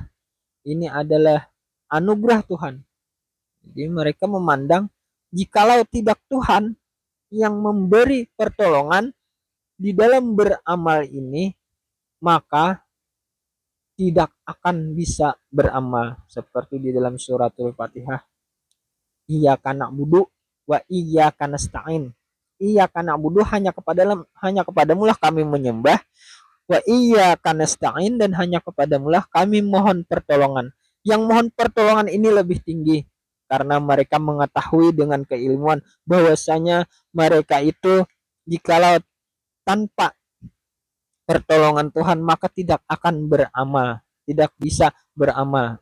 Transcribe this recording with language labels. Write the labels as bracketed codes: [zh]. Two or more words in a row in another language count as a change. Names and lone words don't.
[id] Ini adalah anugerah Tuhan. Jadi mereka memandang jikalau tidak Tuhan yang memberi pertolongan di dalam beramal ini, maka tidak akan bisa beramal. Seperti di dalam suratul Fatihah, [ar] إياك نعبد وإياك نستعين. إياك نعبد, [id] hanya kepadamu lah kami menyembah, [ar] وإياك نستعين, [id] dan hanya kepadamu lah kami mohon pertolongan. Yang mohon pertolongan ini lebih tinggi karena mereka mengetahui dengan keilmuan bahwasanya mereka itu jikalau tanpa pertolongan Tuhan maka tidak akan beramal, tidak bisa beramal.